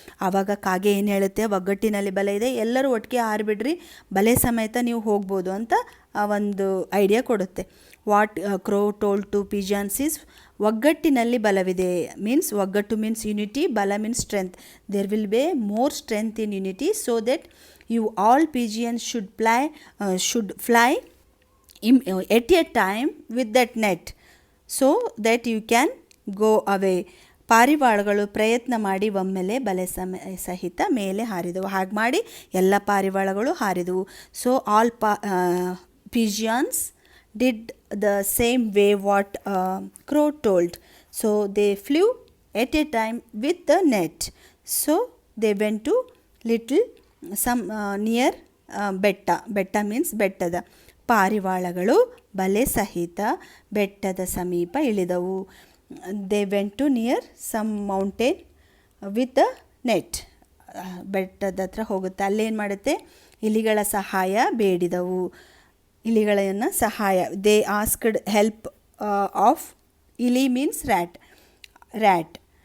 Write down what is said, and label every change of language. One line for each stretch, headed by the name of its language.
Kannada: ಆವಾಗ ಕಾಗೆ ಏನು ಹೇಳುತ್ತೆ, ಒಗ್ಗಟ್ಟಿನಲ್ಲಿ ಬಲ ಇದೆ, ಎಲ್ಲರೂ ಒಟ್ಟಿಗೆ ಹಾರಿಬಿಡ್ರಿ, ಬಲೆ ಸಮೇತ ನೀವು ಹೋಗ್ಬೋದು ಅಂತ ಒಂದು ಐಡಿಯಾ ಕೊಡುತ್ತೆ.
English: what crow told to pigeons is,
Kannada: ಒಗ್ಗಟ್ಟಿನಲ್ಲಿ ಬಲವಿದೆ
English: Means, ಒಗ್ಗಟ್ಟು means unity, ಬಲ means strength. There will be more strength in unity, so that you all pigeons should fly at a time with that net so that you can go away.
Kannada: ಪಾರಿವಾಳಗಳು ಪ್ರಯತ್ನ ಮಾಡಿ ಒಮ್ಮೆಲೆ ಬಲೆ ಸಹಿತ ಮೇಲೆ ಹಾರಿದವು. ಹಾಗೆ ಮಾಡಿ ಎಲ್ಲ ಪಾರಿವಾಳಗಳು ಹಾರಿದವು.
English: So all pigeons did the same way what crow told. So they flew at a time with the net. So they went to little near ಬೆಟ್ಟ means ಬೆಟ್ಟದ.
Kannada: ಪಾರಿವಾಳಗಳು ಬಲೆ ಸಹಿತ ಬೆಟ್ಟದ ಸಮೀಪ ಇಳಿದವು.
English: They went to near some mountain with the net.
Kannada: ಬೆಟ್ಟದ ಹತ್ರ ಹೋಗುತ್ತೆ. ಅಲ್ಲೇನು ಮಾಡುತ್ತೆ, ಇಲಿಗಳ ಸಹಾಯ ಬೇಡಿದವು. ಇಲಿಗಳನ್ನು ಸಹಾಯ,
English: They asked help of ಇಲಿ means rat.